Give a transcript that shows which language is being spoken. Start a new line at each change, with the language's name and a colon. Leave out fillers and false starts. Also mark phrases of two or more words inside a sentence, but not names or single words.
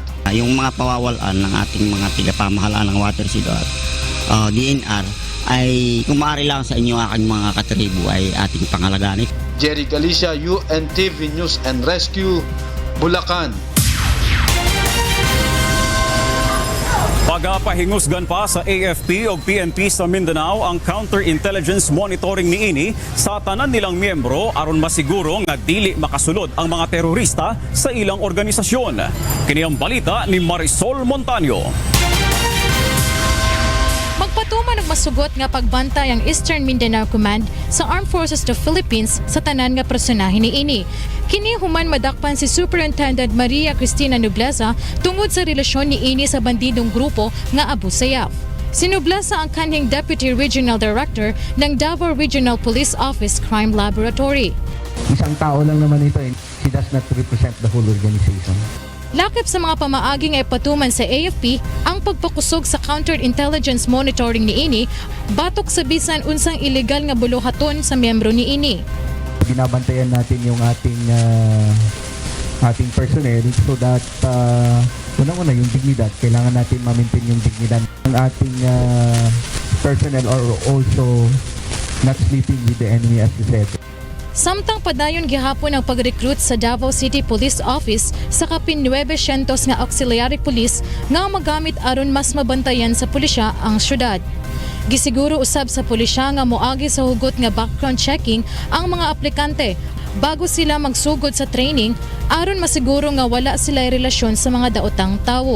Filipino: Yung mga pawawalan ng ating mga tigapamahalaan ng watershed at DNR ay kung maaari lang sa inyo aking mga katribo ay ating pangalagaan. Jerry Galicia, UNTV News and Rescue, Bulacan.
Cebuano: umaga, pahingusgan pa sa AFP o PNP sa Mindanao ang
English: counterintelligence monitoring
Cebuano: niini sa tanan nilang miyembro aron masiguro nga dili makasulod ang mga terorista sa ilang organisasyon. Kini ang balita ni Marisol Montaño. Magpatuman og masugot nga pagbantay ang Eastern Mindanao Command sa Armed Forces of the Philippines sa tanan nga personahe niini. Kini human madakpan si Superintendent Maria Cristina Nobleza tungod sa relasyon niini sa bandidong grupo nga Abu Sayyaf. Si Nobleza ang kanhing
English: Deputy Regional Director
Cebuano: ng Davao Regional Police Office Crime Laboratory.
Filipino: Isang tao lang naman ito,
English: she does not represent the whole organization.
Cebuano: Lakip sa mga pamaaging ay patuman sa AFP ang pagpakusog sa
English: counterintelligence monitoring
Cebuano: niini batok sa bisan unsang illegal nga buluhaton sa miyembro niini.
Filipino: Binabantayan natin yung ating personnel
English: so that
Filipino: unang-una yung dignidad, kailangan natin ma-maintain yung dignidad ng ating personnel
English: or also not sleeping with the enemy as you said.
Cebuano: Samtang padayon gihapon ang pag-recruit sa Davao City Police Office sa kapin 900 nga
English: auxiliary police
Cebuano: nga magamit aron mas mabantayan sa pulisya ang syudad. Gisiguro usab sa pulisya nga moagi sa hugot nga
English: background checking
Cebuano: ang mga aplikante bago sila magsugod sa training aron masiguro nga wala sila relasyon sa mga daotang tawo.